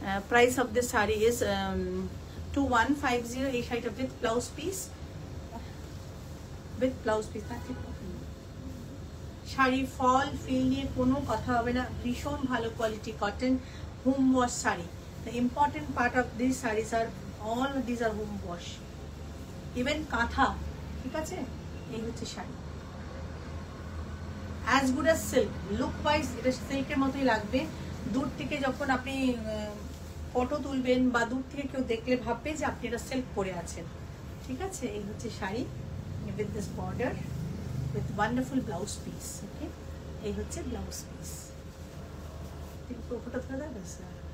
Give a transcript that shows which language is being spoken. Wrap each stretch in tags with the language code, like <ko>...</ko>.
<en>Price of this sari is 2150।</en> <bn>এই শাড়িটা with blouse piece, with blouse piece. Sari fall feel নিয়ে কোনো কথা হবে না, ভীষণ ভালো quality cotton home wash sari.</bn> <en>The important part of these sarees are all of these are home wash, even kantha,</en> <bn>ঠিক আছে। এই হচ্ছে sari,</bn> <en>as good as silk, look wise</en> <bn>এটা সিল্কের মতোই লাগবে। দূর থেকে যখন আপনি ফটো তুলবেন বা দূর থেকে কেউ দেখলে ভাববে যে আপনি এটা সিল্ক পরে আছেন, ঠিক আছে। এই হচ্ছে sari</bn> <en>with this border with wonderful blouse piece, okay,</en> <bn>এই হচ্ছে ব্লাউজ পিস। ফটো তুলে দেবে স্যার?</bn>